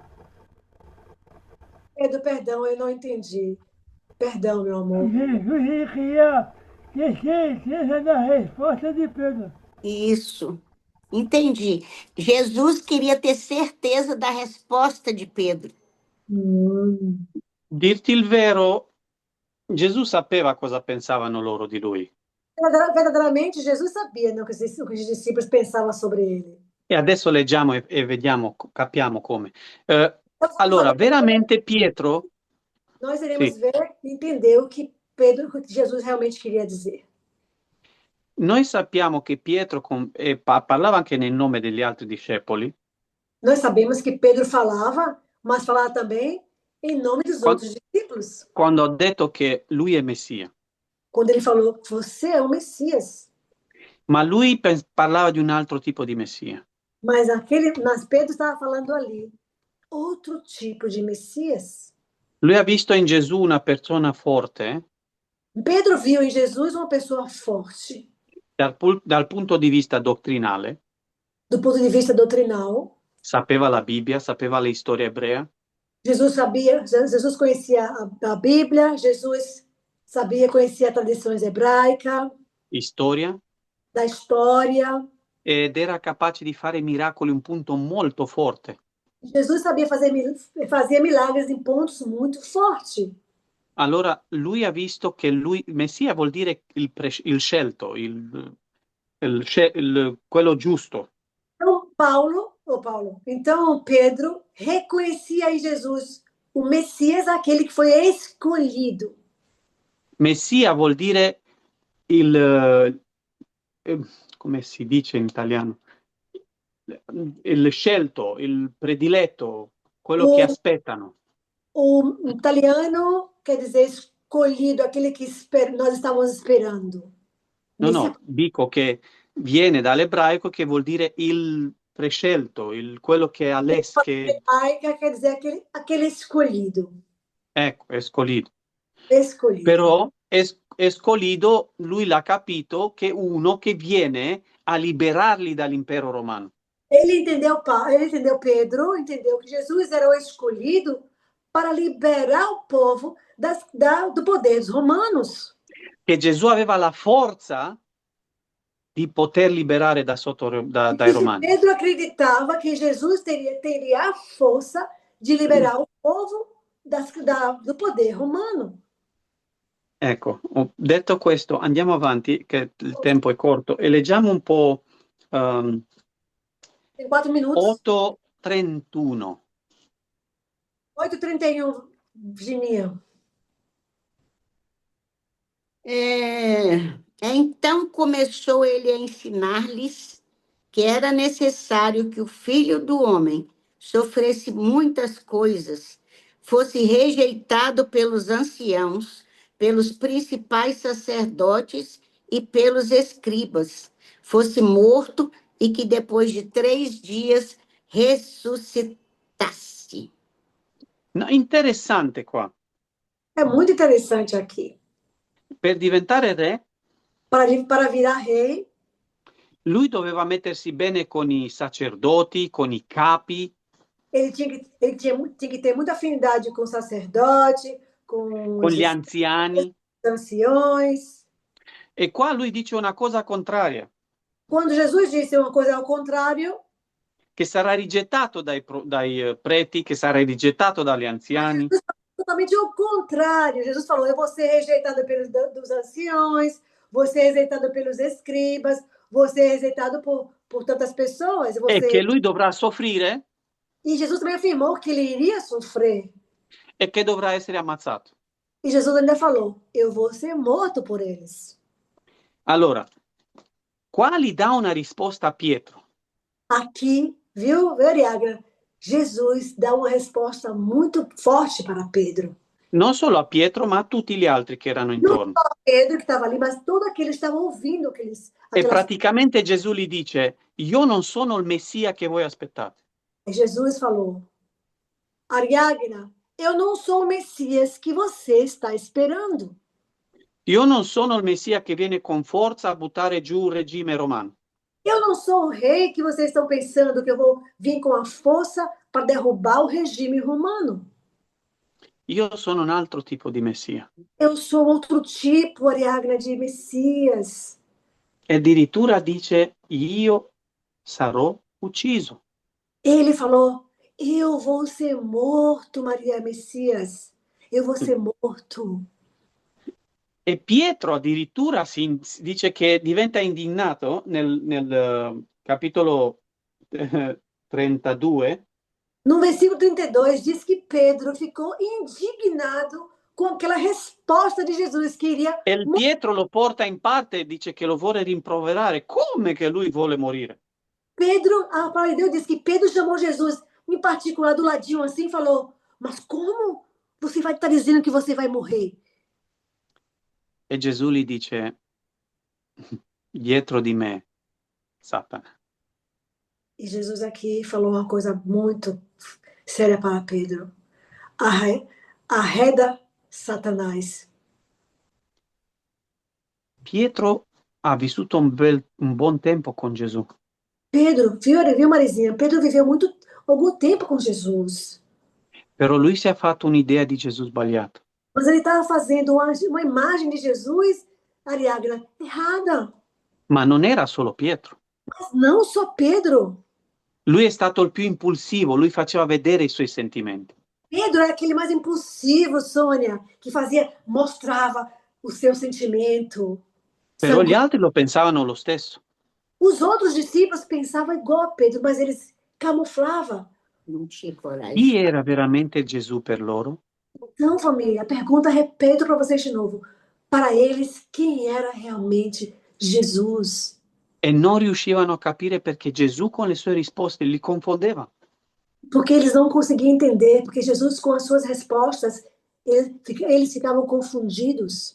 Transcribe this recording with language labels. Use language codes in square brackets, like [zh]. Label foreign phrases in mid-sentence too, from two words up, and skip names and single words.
[pt] Pedro, perdão, eu não entendi. Perdão, meu amor. Jesus ele queria ter certeza da resposta de Pedro. Isso, entendi. Jesus queria ter certeza da resposta de Pedro. [it] Dirti il vero, Gesù sapeva cosa pensavano loro di lui. [pt] Verdadeiramente, Jesus sabia, né, o que os discípulos pensavam sobre ele. [it] E adesso leggiamo e vediamo, capiamo come. Allora, veramente Pietro... [pt] Nós iremos [it] Sì. [pt] ver e entender o que Jesus realmente queria dizer. [it] Noi sappiamo che Pietro parlava anche nel nome degli altri discepoli. [pt] Nós sabemos que Pedro falava, mas falava também em nome dos outros discípulos. [it] Quando ha detto che lui è Messia. [pt] Quando ele falou, você é o Messias. [it] Ma lui parlava di un altro tipo di Messia. [pt] Mas Pedro estava falando ali, outro tipo de Messias. [it] Lui ha visto in Gesù una persona forte. [pt] Pedro viu em Jesus uma pessoa forte. [it] Dal punto di vista dottrinale. [pt] Do ponto de vista doutrinal. [it] Sapeva la Bibbia, sapeva la storia ebrea. [pt] Jesus conhecia a Bíblia, Jesus conhecia a tradição hebraica. [it] Storia. [pt] Da história. [it] Ed era capace di fare miracoli in un punto molto forte. [pt] Jesus fazia milagres em pontos muito fortes. [it] Allora lui ha visto che Messia vuol dire il scelto, quello giusto. [pt] Então Pedro reconhecia em Jesus o Messias, aquele que foi escolhido. [it] Messia vuol dire come si dice in italiano? Il scelto, il prediletto, quello che aspettano. [pt] O italiano quer dizer escolhido, aquele que nós estávamos esperando. [it] No, dico che viene dall'ebraico che vuol dire il prescelto, quello che ha [pt] Ebraica quer dizer aquele escolhido. [it] Ecco, escolhido. [pt] Escolhido. [it] Però escolhido, lui l'ha capito che uno che viene a liberarli dall'impero romano. [pt] Ele entendeu Pedro, entendeu que Jesus era o escolhido para liberar o povo do poder dos romanos. [it] Che Gesù aveva la forza di poter liberare dai romani. [pt] Pedro acreditava que Jesus teria a força de liberar o povo do poder romano. [it] Ecco, detto questo, andiamo avanti, che il tempo è corto, e leggiamo un po' [pt] 4 minutos. 8:31. 8:31, Virginia. Então começou ele a ensinar-lhes que era necessário que o Filho do Homem sofresse muitas coisas, fosse rejeitado pelos anciãos, pelos principais sacerdotes e pelos escribas, fosse morto e que depois de 3 dias ressuscitasse. [it] No, interessante qua. [pt] É muito interessante aqui. [it] Per diventare re, [pt] Para virar rei, [it] lui doveva mettersi bene con i sacerdoti, con i capi, [pt] ele tinha que ter muita afinidade com o sacerdote, com [it] con [pt] os [it] gli anziani. [pt] anciões. [it] E qua lui dice una cosa contraria, [pt] Quando Jesus disse uma coisa ao contrário, [it] che sarà rigettato dai preti, che sarà rigettato dagli anziani. [pt] totalmente ao contrário. Jesus falou: eu vou ser rejeitado dos anciões, vou ser rejeitado pelos escribas, vou ser rejeitado por tantas pessoas. [it] E che lui dovrà soffrire [pt] E Jesus também afirmou que ele iria sofrer. [it] e che dovrà essere ammazzato. [pt] E Jesus ainda falou: eu vou ser morto por eles. [it] Allora, qua gli dà una risposta a Pietro. [pt] Aqui, viu, Ariagra? Jesus dá uma resposta muito forte para Pedro. [it] Non solo a Pietro, ma a tutti gli altri che erano intorno. [pt] Não só Pedro que estava ali, mas todos aqueles que estavam ouvindo [it] E praticamente Gesù gli dice: io non sono il Messia che voi aspettate. [pt] E Jesus falou: Ariagna, eu não sou o Messias que você está esperando. [it] Io non sono il Messia che viene con forza a buttare giù il regime romano. [pt] Eu não sou o rei que vocês estão pensando que eu vou vir com a força para derrubar o regime romano. [it] Io sono un altro tipo di Messia. [pt] Eu sou outro tipo, Ariagna, de Messias. [it] E addirittura dice: io sarò ucciso. [pt] Ele falou: eu vou ser morto, Maria Messias. Eu vou ser morto. [it] E Pietro addirittura dice che diventa indignato nel capitolo 32. [pt] No versículo 32 diz que Pedro ficou indignado com aquela resposta de Jesus que iria... [it] E Pietro lo porta in parte e dice che lo vuole rimproverare. Come che lui vuole morire? [pt] Pedro, a palavra de Deus diz que Pedro chamou Jesus em particular do ladinho assim e falou: mas como você vai estar dizendo que você vai morrer? [it] E Gesù gli dice: dietro di me, Satana. [pt] E Jesus aqui falou uma coisa muito séria para Pedro: arreda Satanás. [it] Pietro ha vissuto un buon tempo con Gesù. [pt] Pedro, viu, Marizinha? Pedro viveu algum tempo com Jesus. [it] Però lui si è fatto un'idea di Gesù sbagliato. [pt] Mas ele estava fazendo uma imagem de Jesus, Ariadna, errada. [it] Ma non era solo Pietro. [pt] Mas não só Pedro. [it] Lui è stato il più impulsivo, lui faceva vedere i suoi sentimenti. [pt] Pedro era aquele mais impulsivo, Sônia, que mostrava o seu sentimento. [it] Però gli altri lo pensavano lo stesso. [pt] Os outros discípulos pensavam igual a Pedro, mas eles camuflavam. [it] Chi era veramente Gesù per loro? [pt] Então, família, a pergunta repito para vocês de novo. Para eles, quem era realmente Jesus? [it] E non riuscivano a capire perché Gesù con le sue risposte li confondeva. [pt] Porque eles não conseguiam entender, porque Jesus com as suas respostas, eles ficavam confundidos.